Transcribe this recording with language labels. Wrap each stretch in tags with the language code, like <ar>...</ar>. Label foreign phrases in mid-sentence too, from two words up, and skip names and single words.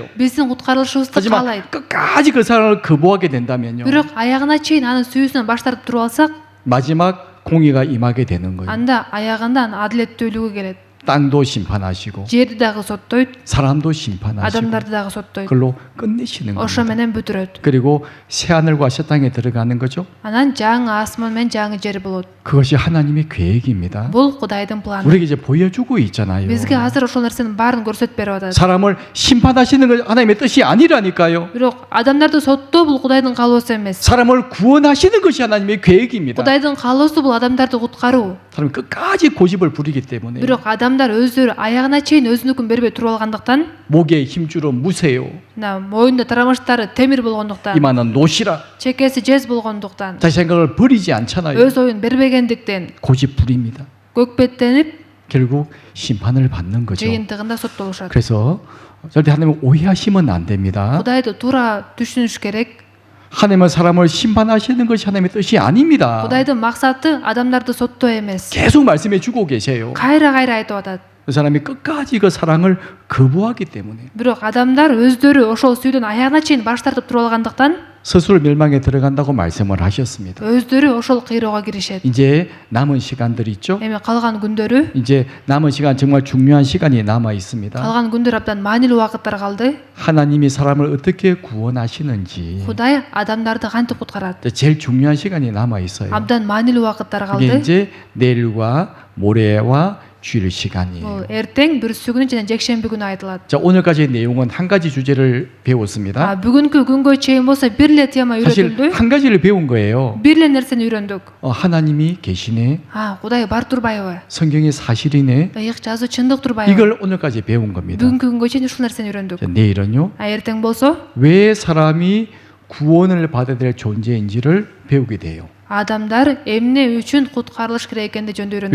<ky>Биздин куткарылышыбызды</ky> <ko>하지만</ko> <ky>каалайт.</ky> <ko>끝까지 그 사랑을 거부하게 된다면요.</ko> <ky>Бирок аягына чейин анын сүйүүсүнөн баш тартып туруп алсак,</ky> <ko>마지막 공의가 임하게 되는 거예요.</ko> <ky>анда аягында анын адилеттүүлүгү келет.</ky> <ko>땅도 심판하시고</ko> <ky>Жерди дагы соттойт,</ky> <ko>사람도 심판하시고</ko> <ky>адамдарды дагы соттойт.</ky> <ko>그걸로 끝내시는</ko> <ky>Ошо</ky> <ko>겁니다.</ko> <ky>менен бүтүрөт.</ky> <ko>그리고 새 하늘과 새 땅에 들어가는 거죠.</ko> <ky>Анан жаңы асман менен жаңы жер болот.</ky> <ko>그것이 하나님의 계획입니다.</ko> <ky>Бул Кудайдын планы.</ky> <ko>우리에게 이제 보여주고 있잖아요.</ko> <ky>Бизге азыр ошол нерсенин баарын көрсөтүп берип атат.</ky> <ko>사람을 심판하시는 건 하나님의 뜻이 아니라니까요.</ko> <ky>Бирок адамдарды соттоо бул Кудайдын каалоосу эмес.</ky> <ko>사람을 구원하시는 것이 하나님의 계획입니다.</ko> <ky>Кудайдын каалоосу бул адамдарды куткаруу.</ky> <ko>사람이 끝까지 고집을 부리기 때문에</ko> <ky>Бирок адамдар өздөрү аягына чейин өзүнүкүн бербей туруп алгандыктан,</ky> <ko>목에 힘주로 무세요.</ko> <ky>мына моюнда тарамыштары темир болгондуктан,</ky> <ko>이마는 노시라.</ko> <ky>чекеси жез болгондуктан,</ky> <ko>자기 생각을 버리지 않잖아요.</ko> <ky>өз оюн бербегендиктен</ky> <ko>고집 부립니다.</ko> <ky>көкпеттенип</ky> <ko>결국 심판을 받는 거죠.</ko> <ky>жыйынтыгында соттолушат.</ky> <ko>그래서 절대 하나님을 오해하시면 안 됩니다.</ko> <ky>Кудайды туура түшүнүш керек.</ky> <ko>하나님은 사람을 심판하시는 것이 하나님의 뜻이 아닙니다.</ko> <ky>Кудайдын максаты адамдарды соттоо эмес.</ky> <ko>계속 말씀해 주고 계세요.</ko> <ky>Кайра айтып атат.</ky> <ko>그 사람이 끝까지 그 사랑을 거부하기 때문에</ko> <ky>Бирок адамдар өздөрү ошол сүйүүдөн аягына чейин баш тартып туруп алгандыктан</ky> <ko>스스로 멸망에 들어간다고 말씀을 하셨습니다.</ko> <ky>өздөрү ошол кыйроого киришет.</ky> <ko>이제 남은 시간들 있죠?</ko> <ky>Эми калган күндөрү,</ky> <ko>이제 남은 시간 정말 중요한 시간이 남아 있습니다.</ko> <ky>калган күндөр абдан маанилүү убакыттар калды.</ky> <ko>하나님이 사람을 어떻게 구원하시는지</ko> <ky>Кудай адамдарды кантип куткарат?</ky> <ko>이제 제일 중요한 시간이 남아 있어요.</ko> <ky>Абдан маанилүү убакыттар</ky> <ko>그게</ko> <ky>калды.</ky> <ko>이제 내일과 모레와 주일 시간이에요.</ko> <ky>Бул эртең, бүрсүгүнү жана жекшемби күнү айтылат.</ky> <ko>자, 오늘까지의 내용은 한 가지 주제를 배웠습니다.</ko> <ky>Бүгүнкү күнгө чейин болсо бир эле тема</ky> <ko>사실</ko> <ky>үйрөтүлдү.</ky> <ko>한 가지를 배운 거예요.</ko> <ky>Бир эле нерсени үйрөндүк.</ky> <ko>하나님이 계시네.</ko> <ky>Кудай бар турбайбы?</ky> <ko>성경이 사실이네.</ko> <ky>Ыйык жазуу чындык турбайбы?</ky> <ko>이걸 오늘까지 배운 겁니다.</ko> <ky>Бүгүнкү күнгө чейин ушул нерсени үйрөндүк.</ky> <ko>자, 내일은요.</ko> <ky>Эртең болсо</ky> <ko>왜 사람이 구원을 받아야 될 존재인지를 배우게 돼요.</ko> <ky>адамдар эмне үчүн куткарылыш керек экенди жөнүндө</ky>